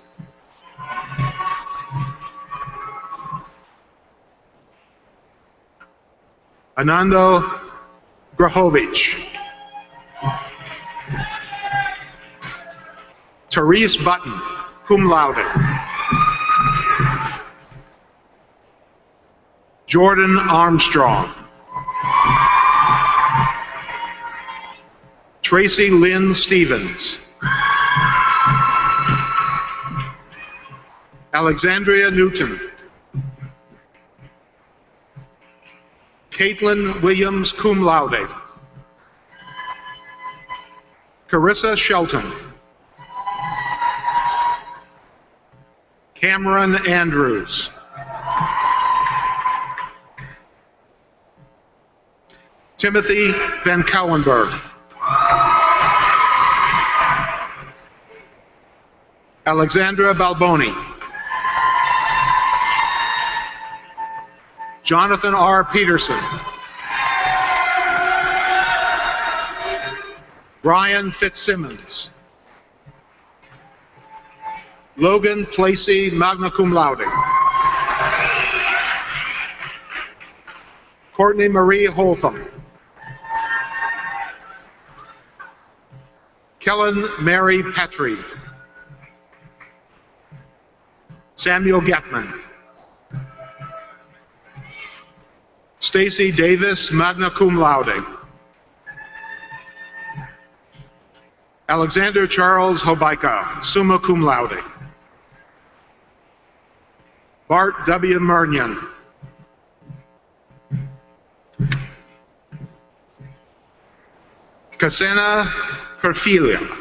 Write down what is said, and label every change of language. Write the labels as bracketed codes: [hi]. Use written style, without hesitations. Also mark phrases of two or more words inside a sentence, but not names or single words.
[en] Anando Grahovich. Therese Button, [la] cum laude. [en] Jordan Armstrong. Tracy Lynn Stevens. Alexandria Newton. Caitlin Williams, [la] cum laude. [en] Carissa Shelton. Cameron Andrews. Timothy Van Cauwenberg. Alexandra Balboni. Jonathan R. Peterson. Brian Fitzsimmons. Logan Placey, [la] magna cum laude. [en] Courtney Marie Holtham. Kellen Mary Petrie. Samuel Getman. Stacy Davis, [la] magna cum laude. [en] Alexander Charles Hobaika, [la] summa cum laude. [en] Bart W. Murnion. Cassena Perfilia.